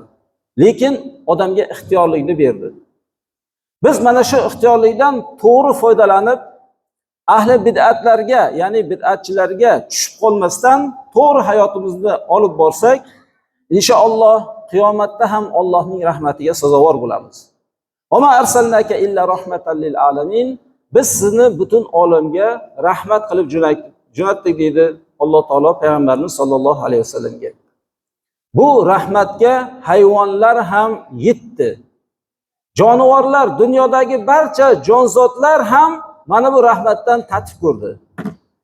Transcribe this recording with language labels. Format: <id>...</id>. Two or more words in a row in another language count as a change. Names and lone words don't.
<uz>Lekin odamga ixtiyorlikni berdi. Biz mana shu ixtiyorlikdan to'g'ri foydalanib, ahli bid'atlarga, ya'ni bid'atchilarga tushib qolmasdan to'g'ri hayotimizni olib borsak, inshaalloh qiyomatda ham Allohning rahmatiga sazovor bo'lamiz.</uz> <ar>وما أرسلناك إلا رحمة للعالمين,</ar> <uz>biz sizni butun olamga rahmat qilib jo'natdik deydi Alloh taolo Payg'ambarimiz</uz> <ar>صلى الله عليه وسلم.</ar> <uz>Bu rahmatga hayvonlar ham yetdi. Jonivorlar, dunyodagi barcha jonzotlar ham mana bu rahmatdan tatib ko'rdi.</uz>